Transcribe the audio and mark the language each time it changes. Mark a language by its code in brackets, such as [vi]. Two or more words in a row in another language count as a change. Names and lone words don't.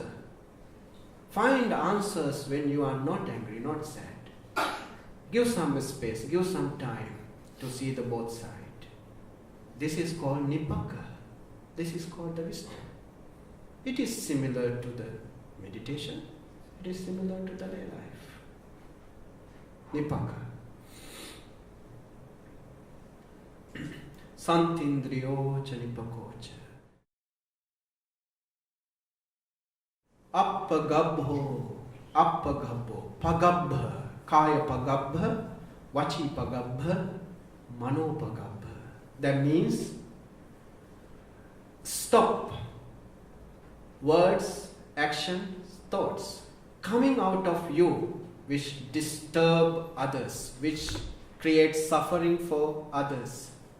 [en] Find answers when you are not angry, not sad. Give some space, give some time to see the both sides. This is called Nipāta. This is called the wisdom. It is similar to the meditation. It is similar to the lay life. Nipāta. [pi] Santindriyo cha nipakocha. Appagabho, pagabha. Kaya pagabha, vachi pagabha, mano pagabha. [en] That means stop words, actions, thoughts coming out of you which disturb others, which create suffering for others.